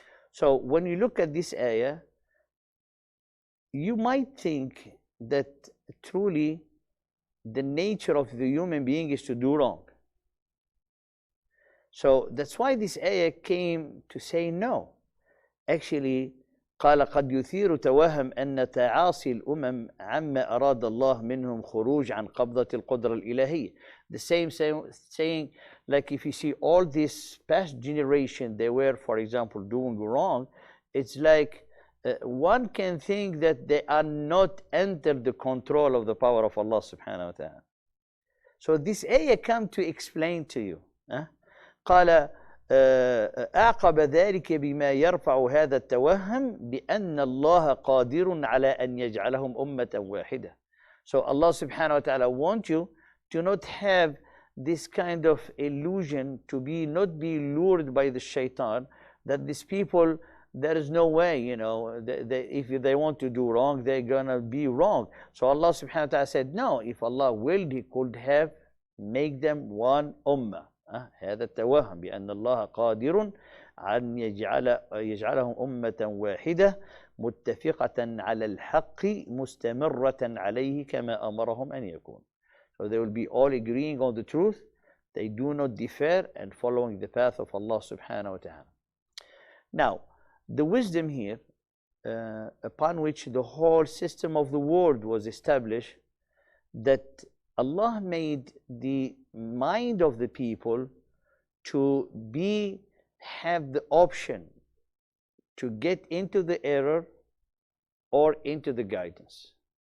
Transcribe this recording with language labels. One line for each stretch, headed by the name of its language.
English: So when you look at this ayah, you might think that truly the nature of the human being is to do wrong. So that's why this ayah came to say no.
Arabic: Actually, قال قد يثير توهم أن تعاصي الأمم عما أراد الله منهم خروج عن قبضة القدرة الإلهية.
English: The same saying, like if you see all this past generation, they were, for example, doing wrong, it's like one can think that they are not under the control of the power of Allah subhanahu wa ta'ala. So this ayah come to explain to you.
Arabic: قال أعقب ذلك بما يرفع هذا التوهم بأن الله قادر على أن يجعلهم أمة واحدة.
English: So Allah subhanahu wa ta'ala wants you to not have this kind of illusion, to not be lured by the shaitan, that these people, there is no way, if they want to do wrong, they're gonna be wrong. So Allah subhanahu wa ta'ala said, no, if Allah willed, He could have make them one ummah.
Arabic: هذا التوهم بأن الله قادر أن يجعلهم أمة واحدة متفقة على الحق مستمرة عليه كما أمرهم أن يكون.
English: So they will be all agreeing on the truth. They do not differ and following the path of Allah subhanahu wa ta'ala. Now, the wisdom here upon which the whole system of the world was established, that Allah made the mind of the people to have the option to get into the error or into the guidance.